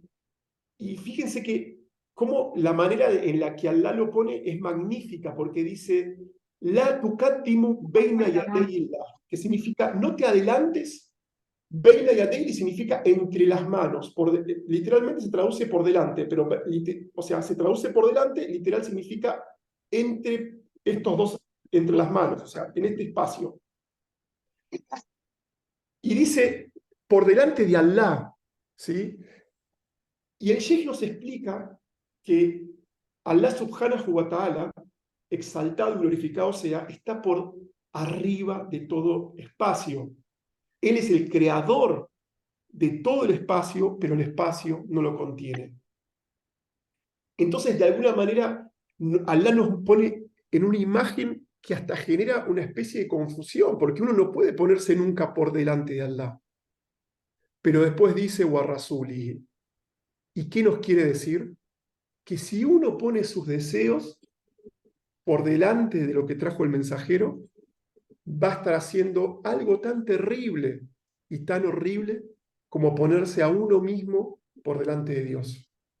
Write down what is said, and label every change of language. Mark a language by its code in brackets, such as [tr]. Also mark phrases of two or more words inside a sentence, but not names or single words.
[es] Y fíjense que cómo la manera en la que Allah lo pone es magnífica, porque dice, [ar] لا تقدموا بين يدي الله, [es] que significa no te adelantes, [ar] بين يدي الله [es] significa entre las manos, literalmente se traduce por delante, pero o sea, se traduce por delante, literal significa entre estos dos, entre las manos, o sea, en este espacio. Y dice, por delante de Allah, ¿sí? Y el Sheikh nos explica que Allah [ar] سبحانه وتعالى, [es] exaltado y glorificado sea, está por arriba de todo espacio. Él es el creador de todo el espacio, pero el espacio no lo contiene. Entonces, de alguna manera, Allah nos pone en una imagen que hasta genera una especie de confusión, porque uno no puede ponerse nunca por delante de Allah. Pero después dice, [ar] ورسولي. [es] ¿Y qué nos quiere decir? Que si uno pone sus deseos por delante de lo que trajo el mensajero, va a estar haciendo algo tan terrible y tan horrible como ponerse a uno mismo por delante de Dios.